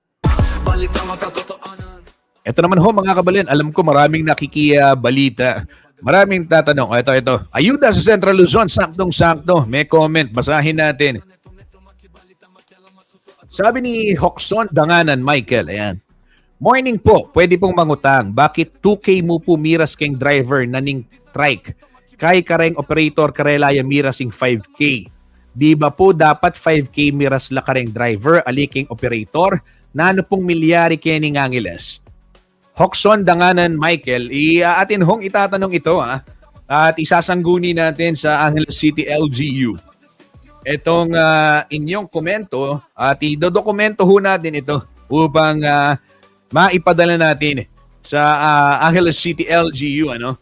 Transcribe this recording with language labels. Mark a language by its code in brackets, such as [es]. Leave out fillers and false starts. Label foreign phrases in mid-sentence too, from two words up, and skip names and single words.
[tl] Ito naman ho mga kabalin, alam ko maraming nakikibalita Maraming tatanong. Ito. Ayuda sa Central Luzon, saktong-sakto. May comment, basahin natin. Sabi ni Hoxon Danganan Michael, ayan. Morning po, pwede pong mangutang. [pam] Bakit 2K mo po miras keng driver na ning trike? Kay kareng operator karelaya miras ing 5K. [tl] Di ba po dapat [pam] 5K miras la kareng driver aliking operator? Nano pong milyari kening Angeles? [tl] Hoxon Danganan Michael, atin hong itatanong ito at isasangguni natin sa Angeles City LGU. Itong inyong komento at idodokumento ho natin ito upang maipadala natin sa Angeles City LGU.